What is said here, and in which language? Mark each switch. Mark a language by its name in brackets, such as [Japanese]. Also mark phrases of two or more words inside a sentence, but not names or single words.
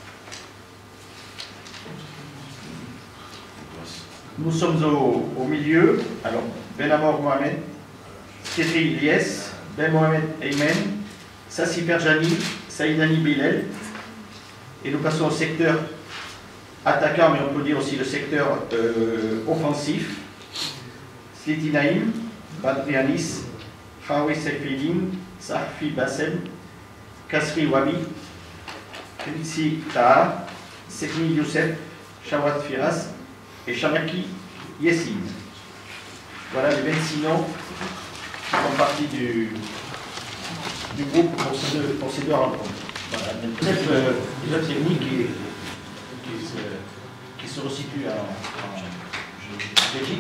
[French] Nous sommes au milieu. Alors, Ben Amor Mohamed, Kedri Ilyes, Ben Mohamed Aymen, Sassi Perjani, Saïdani Bilel. Et nous passons au secteur attaquant, mais on peut dire aussi le secteur offensif. Sliti Naïm, Badri Anis, Khawi Sefidin, Sarfi Bassem, Kasri Wabi, Kritsi Taha, Sekni Youssef, Shawat Firas et Shamaki Yessine. Voilà les 26 noms qui font partie du groupe pour ces deux rencontres. Voilà, une autre technique qui se resitue en Belgique.